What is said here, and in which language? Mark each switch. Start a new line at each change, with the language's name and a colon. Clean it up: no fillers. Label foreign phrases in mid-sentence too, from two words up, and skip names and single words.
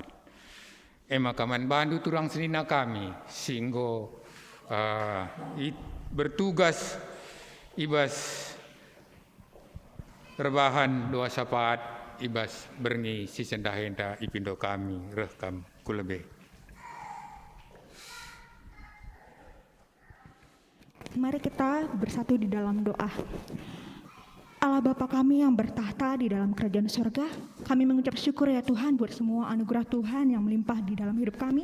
Batak Karo: Kaman bandu turang senina kami singgo bertugas ibas rebahan doa sapaat ibas berngi sisendahenda ipindo kami rekam kulebe.
Indonesian: Mari kita bersatu di dalam doa. Allah Bapa kami yang bertahta di dalam kerajaan surga, kami mengucap syukur ya Tuhan buat semua anugerah Tuhan yang melimpah di dalam hidup kami.